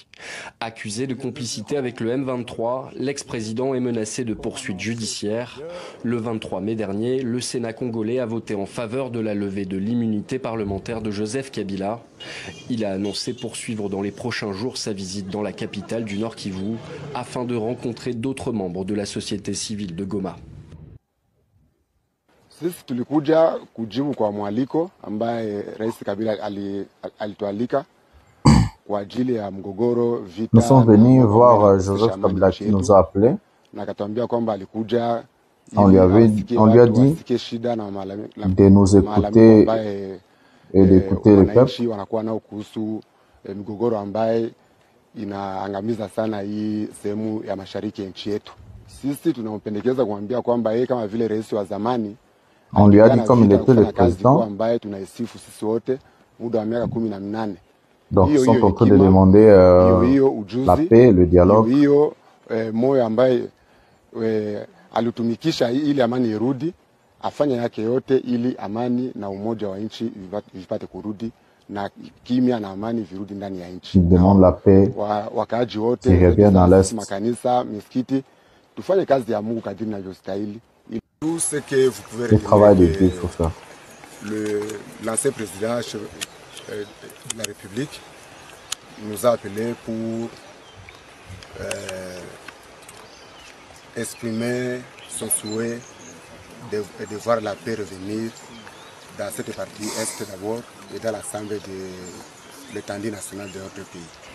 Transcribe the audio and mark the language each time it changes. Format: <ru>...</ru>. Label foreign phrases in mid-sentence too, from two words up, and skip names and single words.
<fr>Accusé de complicité avec le M23, l'ex-président est menacé de poursuites judiciaires. Le 23 mai dernier, le Sénat congolais a voté en faveur de la levée de l'immunité parlementaire de Joseph Kabila. Il a annoncé poursuivre dans les prochains jours sa visite dans la capitale du Nord Kivu afin de rencontrer d'autres membres de la société civile de Goma.</fr> <sw>Sisi tulikuja kujibu kwa mwaliko ambaye Rais Kabila alitualika kwa ajili ya mgogoro vita.</sw> <fr>Nous sommes venus voir Joseph Kabila qui nous a appelés.</fr> <sw>Na akatuambia kwamba alikuja,</sw> <fr>on lui a dit de nous écouter et d'écouter le peuple.</fr> <sw>Wanakuwa nao kuhusu mgogoro ambaye inaangamiza sana hii sehemu ya mashariki ya nchi yetu. Sisi tunampendekeza kumwambia kwamba yeye kama vile rais wa zamani,</sw> <fr>on lui a dit comme il était le président,</fr> <sw>ambaye tunaisifu sisi wote muda wa miaka 18.</sw> <fr>Donc ils sont en train de demander la paix, le dialogue.</fr> <sw>Hiyo moyo ambaye alitumikisha ili amani irudi, afanya yake yote ili amani na umoja wa nchi vipate kurudi na kimya na amani virudi ndani ya nchi.</sw> <fr>Il demande la paix.</fr> <sw>Wakaaji wote</sw> <fr>dans l'est,</fr> <sw>makanisa, misikiti, tufanye kazi ya Mungu kadiri inavyostahili.</sw> <fr>Tout ce que vous pouvez le travail de Dieu faut faire. L'ancien président de la République nous a appelés pour exprimer son souhait de voir la paix revenir dans cette partie est d'abord et dans l'ensemble de l'étendue nationale de notre pays.</fr>